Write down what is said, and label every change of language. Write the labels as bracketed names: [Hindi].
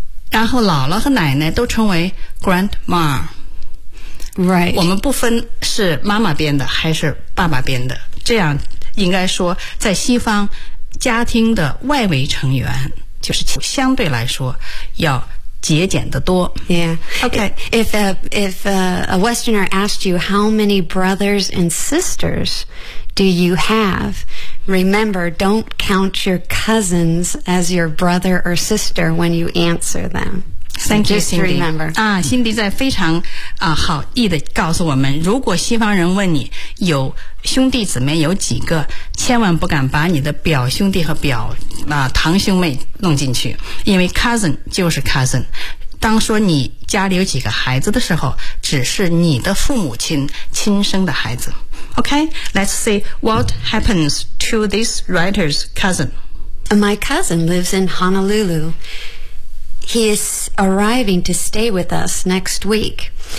[Chinese] 然后姥姥和奶奶都称为 grandma。 [English] Right. [Chinese] 我们不分是妈妈编的还是爸爸编的，这样应该说在西方家庭的外围成员就是相对来说要节俭得多。 [English] Yeah. Okay. If a Westerner asked you how many brothers and sisters do you have, remember, don't count your cousins as your brother or sister when you answer them. Thank you, Cindy. Just remember. [Chinese] 啊，辛迪在非常啊好意的告诉我们，如果西方人问你有兄弟姊妹有几个，千万不敢把你的表兄弟和表堂兄妹弄进去，因为 cousin 就是 cousin。当说你家里有几个孩子的时候，只是你的父母亲亲生的孩子。 [English] OK, let's see what happens to this writer's cousin. My cousin lives in Honolulu. He is arriving to stay with us next week.